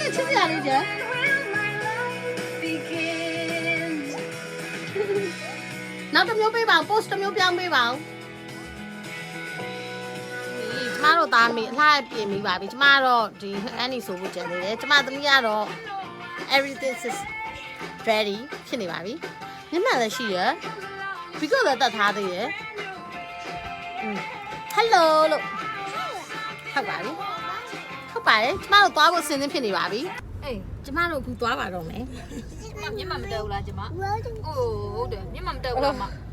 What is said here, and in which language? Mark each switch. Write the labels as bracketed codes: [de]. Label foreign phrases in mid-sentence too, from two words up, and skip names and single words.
[my] စ်စရာလေးကျနောက်တစ်မျိုးပေးပါ post တစ်မျိုးပြောင်းပေးပါဦးကျမတို့သားမေအလှပြင်ပြီးပါပြီကျမတော့ဒီအန်နီဆိုဖို့ကြံနေတယ်ကျမသမီးကတော့ [en] everything is ready [my] ဖြစ်နေပါပြီမျက်မှန်လည်းရှိရပြီးတော့လည်းတတ်ထားသေးရ hello လို့ဟုတ်ပါပြီဟုတ်ပါတယ်ကျမတို့သွားဖို့အဆင်သင့်ဖြစ်နေပါပြီအေးကျမတို့အခုသွားပါတော့မယ် မျက်မှန်မတက်ဘူးလားကျမဟုတ်တယ်မျက်မှန်မတက်ဘူးလားမ